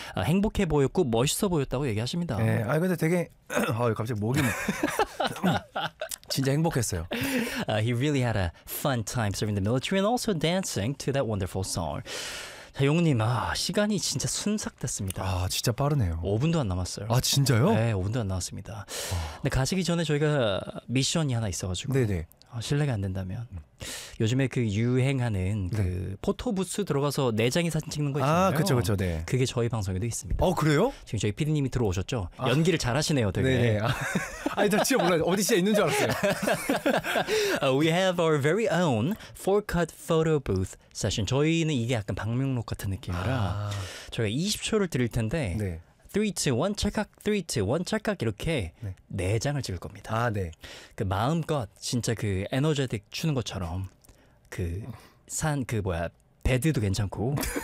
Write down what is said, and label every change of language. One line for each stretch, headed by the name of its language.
Korean: 행복해 보였고 멋있어 보였다고 얘기하십니다. 네, 아 근데 되게 갑자기 목이 막... 진짜 행복했어요.
English: He really had a fun time serving the military and also dancing to that wonderful song.
Korean: 자, 용훈님, 시간이 진짜 순삭됐습니다. 아, 진짜 빠르네요. 5분도 안 남았어요. 아, 진짜요? 네, 5분도 안 남았습니다. 근데 가시기 전에 저희가 미션이 하나 있어가지고. 네네. 신뢰가 안 된다면 요즘에 그 유행하는 그 네. 포토부스 들어가서 내장이 사진 찍는 거 있잖아요. 아, 그렇죠, 그렇죠. 네. 그게 저희 방송에도 있습니다. 어, 그래요? 지금 저희 PD님이 들어오셨죠? 아. 연기를 잘하시네요, 되게. 네. 아니, 나 진짜 몰라요. 어디 진짜 있는 줄 알았어요.
English: We have our very own 4cut photo booth session.
Korean: 저희는 이게 약간 방명록 같은 느낌이라 아. 저희가 20초를 드릴 텐데 네. 3, 2, 1 찰칵, 3, 2, 1 찰칵 이렇게 네. 4장을 찍을 겁니다. 아, 네. 그 마음껏 진짜 그 에너제틱 추는 것처럼 그 산 그 뭐야 배드도 괜찮고.